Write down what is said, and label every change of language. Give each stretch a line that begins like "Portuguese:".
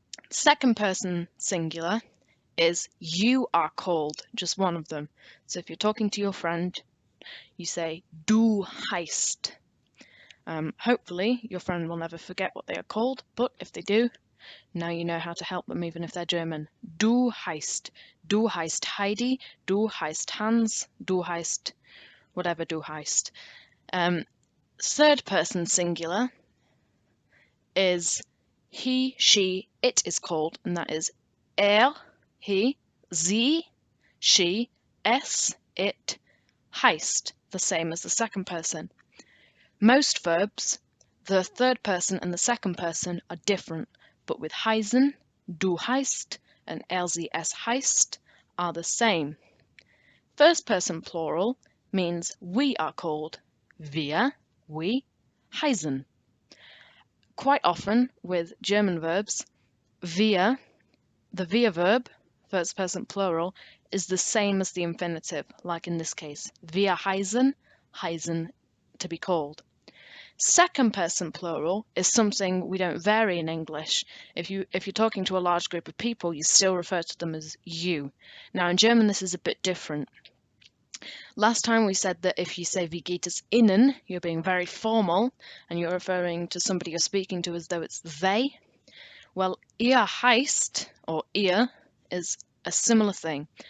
English: Second person singular is you are called, just one of them. So if you're talking to your friend, you say
German: du heißt.
English: Hopefully your friend will never forget what they are called, but if they do, now you know how to help them even if they're German.
German: Du heißt. Du heißt Heidi, du heißt Hans, du heißt whatever du heißt.
English: Third person singular is he, she, it is called, and that is he, sie, she, es, it, heißt, the same as the second person. Most verbs, the third person and the second person are different, but with heißen,
German: du heißt,
English: and
German: sie, es heißt
English: are the same. First person plural means we are called, wir, we, heißen. Quite often with German verbs, wir, the wir verb, first person plural, is the same as the infinitive, like in this case.
German: Wir heißen, heißen
English: to be called. Second person plural is something we don't vary in English. If you're talking to a large group of people, you still refer to them as you. Now in German this is a bit different. Last time we said that if you say
German: Wie geht es Ihnen,
English: you're being very formal and you're referring to somebody you're speaking to as though it's they. Well,
German: ihr heißt,
English: or ihr, is a similar thing.